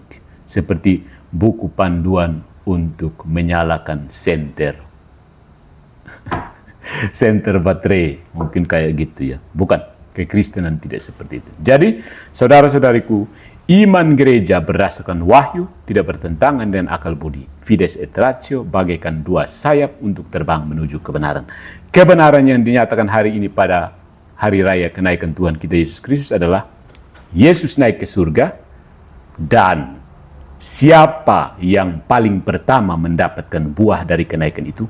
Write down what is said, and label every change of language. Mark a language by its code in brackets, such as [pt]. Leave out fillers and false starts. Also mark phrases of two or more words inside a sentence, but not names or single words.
[id] Seperti buku panduan untuk menyalakan senter baterai, mungkin kayak gitu ya. Bukan, kekristenan tidak seperti itu. Jadi, saudara-saudariku, Iman gereja berdasarkan wahyu tidak bertentangan dengan akal budi. [la] Fides et ratio [id] bagaikan dua sayap untuk terbang menuju kebenaran. Kebenaran yang dinyatakan hari ini pada hari raya kenaikan Tuhan kita Yesus Kristus adalah Yesus naik ke surga, dan siapa yang paling pertama mendapatkan buah dari kenaikan itu?